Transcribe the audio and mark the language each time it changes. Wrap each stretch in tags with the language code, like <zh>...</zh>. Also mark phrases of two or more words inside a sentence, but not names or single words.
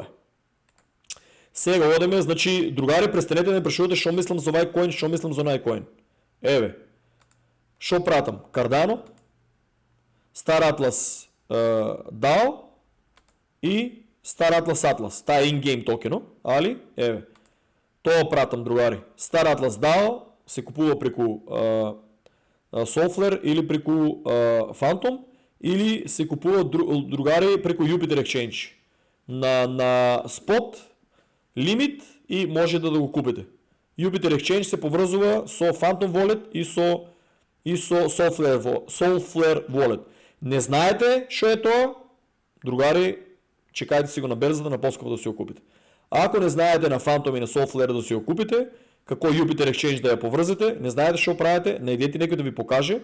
<mk>Сега одеме, значи, другари, престанете да ме прашувате шо мислам за овај коин, шо мислам за онај коин. Еве, шо пратам? Cardano, Star Atlas DAO и Star Atlas Atlas. Таа е in-game токено, али? Еве. Тоа пратам, другари. Star Atlas DAO се купува преку Solflare или преку Phantom, или се купува, другари, преку Jupiter Exchange. На spot лимит и може да го купите. Jupiter Exchange се поврзува со Phantom Wallet и со Solflare Wallet. Не знаете што е тоа? Другари, чекајте си го на берзата, на поскапо да си го купите. Ако не знаете на Phantom и на Solflare да си го купите, како Jupiter Exchange да ја поврзете, не знаете што правите, најдете некој да ви покаже.</mk>